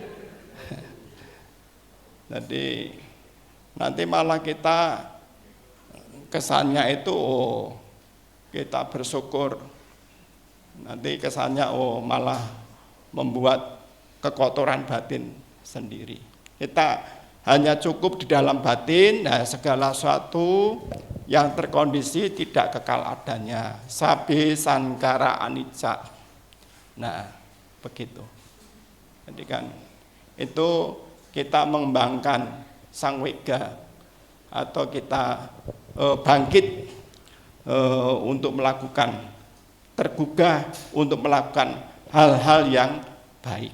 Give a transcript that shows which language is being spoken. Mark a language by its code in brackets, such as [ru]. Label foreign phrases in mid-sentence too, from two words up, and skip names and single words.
[id] Jadi nanti malah kita kesannya itu kita bersyukur, nanti kesannya malah membuat kekotoran batin sendiri. Kita hanya cukup di dalam batin, segala sesuatu yang terkondisi tidak kekal adanya. [pi] Sabbe sankara anicca. [id] Nah, begitu. Jadi kan itu kita mengembangkan sang wega atau kita bangkit untuk melakukan, tergugah untuk melakukan hal-hal yang baik.